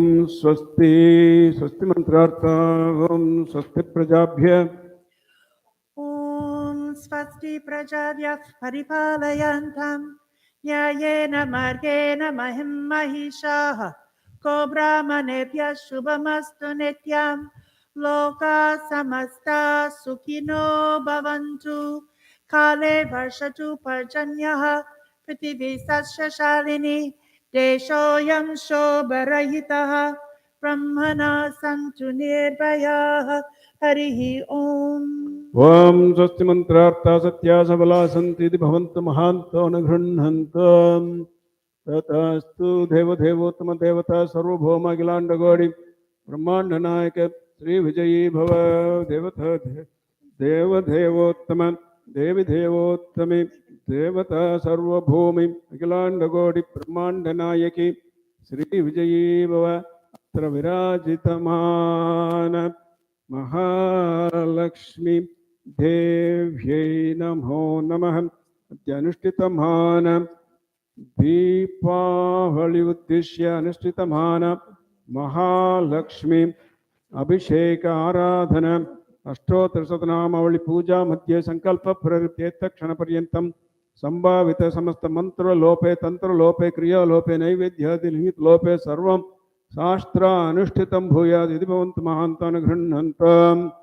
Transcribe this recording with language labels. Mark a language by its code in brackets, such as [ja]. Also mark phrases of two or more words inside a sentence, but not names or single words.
[sa] स्वस्ति स्वस्ति मन्त्रार्था ॐ स्वस्ति प्रजाभ्य ॐ स्वस्ति प्रजाभ्यः परिपालयन्तां न्यायेन मार्गेण महीं महीशाः को ब्राह्मणेभ्यः शुभमस्तु नित्यं लोक समस्त सुखिनो भवन्तु काले वर्षतु पर्जन्यः पृथ्वी सस्य शालिनी देशोऽयं शोभरयितः ब्राह्मणाः सन्तु निर्भयाः हरिः ॐ. ॐ स्वस्ति मन्त्रार्थाः सत्याः सफलाः सन्ति भवन्तु महान्तो न गृह्णन्तम् तथास्तु देवदेवोत्तम देवता सर्वभौम अखिलाण्डकोटि ब्रह्माण्ड नायक श्री विजयी भव देवता देवदेवोत्तम देवि देवोत्तमि देवता सर्वभूमि अखिलाण्डकोटि ब्रह्माण्ड नायकि श्री विजयी भव अत्र विराजितमान महालक्ष्मी देव्यै नमो नमः. अनुष्ठितमान दीपावली उद्देश्य अनुष्ठितमान महालक्ष्मी अभिषेक आराधना अष्टोत्तरशतनामावली पूजा मध्ये संकल्प प्रवृत्ति क्षण पर्यंतं संभावित समस्त मंत्र लोपे तंत्र लोपे क्रिया लोपे नैवेद्यादि निहित लोपे सर्वं शास्त्र अनुष्ठितं भूयात् इति भवन्तु महान्तान् गृह्णन्तम्.